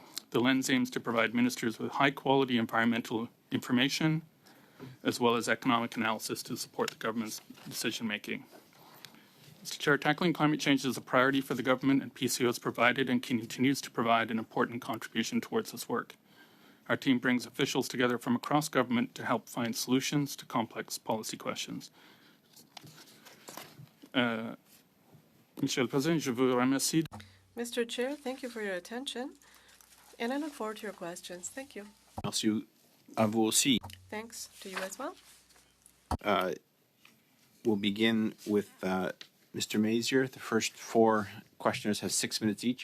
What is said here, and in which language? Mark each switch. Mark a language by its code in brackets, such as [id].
[en] The lens aims to provide ministers with high-quality environmental information as well as economic analysis to support the government's decision-making. Mr. Chair, tackling climate change is a priority for the government, and PCO has provided and continues to provide an important contribution towards this work. Our team brings officials together from across government to help find solutions to complex policy questions. [fr] Monsieur le Président, je vous remercie. [en] Mr. Chair, thank you for your attention, and I look forward to your questions. Thank you. [fr] Merci à vous aussi. [en] Thanks to you as well. We'll begin with Mr. Mazier. The first four questioners have 6 minutes each.